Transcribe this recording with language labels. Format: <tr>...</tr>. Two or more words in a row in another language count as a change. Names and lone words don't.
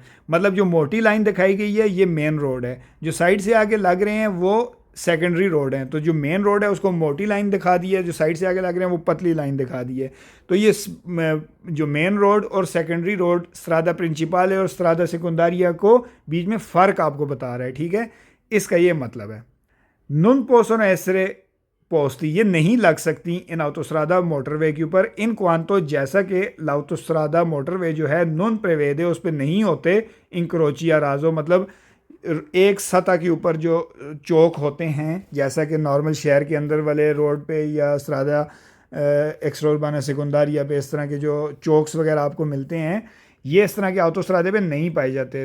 <hi>मतलब जो मोटी लाइन दिखाई गई है ये मेन रोड है, जो साइड से आगे लग रहे हैं वो सेकेंडरी रोड हैं। तो जो मेन रोड है उसको मोटी लाइन दिखा दी है, जो साइड से आगे लग रहे हैं वो पतली लाइन दिखा दी है। तो ये जो मेन रोड और सेकेंडरी रोड,</hi> <it>strada principale</it> <hi>और</hi> <it>strada secondaria</it> <hi>को बीच में फ़र्क आपको बता रहा है, ठीक है। इसका ये मतलब है।</hi> <it>non possono essere poste</it> <hi>ये नहीं लग सकती</hi> <it>in autostrada</it> <hi>मोटरवे के ऊपर</hi> <it>in quanto,</it> <hi>जैसा कि l'autostrada मोटरवे जो है</hi> <it>non prevede</it> <hi>उस पर नहीं होते इंक्रोची या राजो, मतलब एक सतह के ऊपर जो चौक होते हैं जैसा कि नॉर्मल शहर के अंदर वाले रोड पे या</hi> <it>strada extraurbana secondaria</it> <hi>पे इस तरह के जो चौक्स वगैरह आपको मिलते हैं, ये इस तरह के ऑटोस्ट्रादे पे नहीं पाए जाते।</hi>